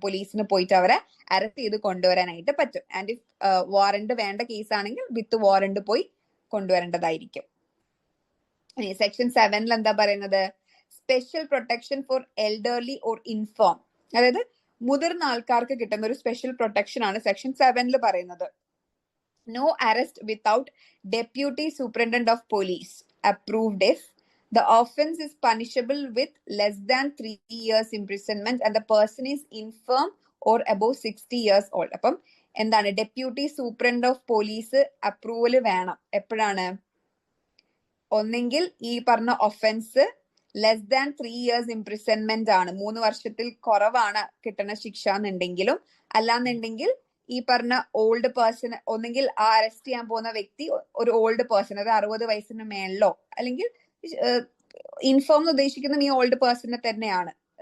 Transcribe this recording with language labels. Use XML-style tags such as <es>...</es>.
<ml>പോലീസിന് പോയിട്ട് അവരെ അറസ്റ്റ് ചെയ്ത് കൊണ്ടുവരാനായിട്ട് പറ്റും. ആൻഡ് ഇഫ് വാറന്റ് വേണ്ട കേസ് ആണെങ്കിൽ വിത്ത് വാറന്റ് പോയി കൊണ്ടുവരേണ്ടതായിരിക്കും. സെക്ഷൻ 7 എന്താ പറയുന്നത്?</ml> <en>Special protection for elderly or infirm.</en> <ml>അതായത് മുതിർന്ന ആൾക്കാർക്ക് കിട്ടുന്ന ഒരു സ്പെഷ്യൽ പ്രൊട്ടക്ഷൻ ആണ് സെക്ഷൻ 7 പറയുന്നത്.</ml> <en>No arrest without deputy superintendent of police approved if the offense is punishable with less than 3 years imprisonment and the person is infirm or above 60 years old.</en> <ml>അപ്പം എന്താണ്? Deputy superintendent of police approval വേണം. എപ്പോഴാണ്? ഒന്നെങ്കിൽ ഈ പറഞ്ഞ offence less than 3 years imprisonment ആണ്, 3 വർഷത്തിൽ കുറവാണ് കിട്ടുന്ന ശിക്ഷ എന്നുണ്ടെങ്കിലും, അല്ലാന്നുണ്ടെങ്കിൽ ഈ പറഞ്ഞ ഓൾഡ് പേഴ്സൺ, ഒന്നെങ്കിൽ ആ അറസ്റ്റ് ചെയ്യാൻ പോകുന്ന വ്യക്തി ഒരു ഓൾഡ് പേഴ്സൺ, അത് 60 വയസ്സിന് മേളിലോ, അല്ലെങ്കിൽ ഇൻഫോം ഉദ്ദേശിക്കുന്ന ഈ ഓൾഡ് പേഴ്സണെ തന്നെയാണ്.</ml>